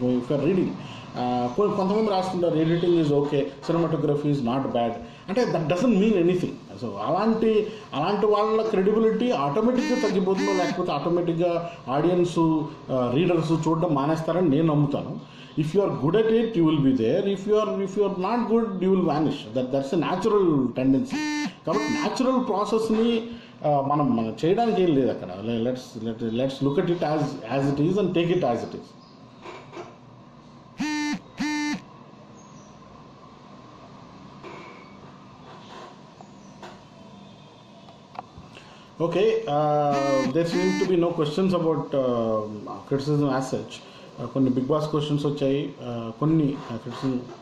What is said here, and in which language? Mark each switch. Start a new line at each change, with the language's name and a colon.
English: if are reading
Telugu: కొంతమంది రాస్తుంటారు
English: Editing is okay, cinematography is not bad, అంటే that doesn't mean anything.
Telugu: So అలాంటి వాళ్ళ credibility ఆటోమేటిక్గా తగ్గిపోతుందో లేకపోతే ఆటోమేటిక్గా ఆడియన్స్ రీడర్స్ చూడడం మానేస్తారని నేను నమ్ముతాను.
English: If you are good at it, you will be there. If you are not good, you will vanish. That's a natural tendency.
Telugu: కాబట్టి న్యాచురల్ ప్రాసెస్ని మనం చేయడానికి ఏం లేదు అక్కడ.
English: Let's look at it as it is and take it as it is. Okay, there seem to be no questions about criticism as such.
Telugu: కొన్ని big boss questions వచ్చాయి, కొన్ని క్రిటిసిజం.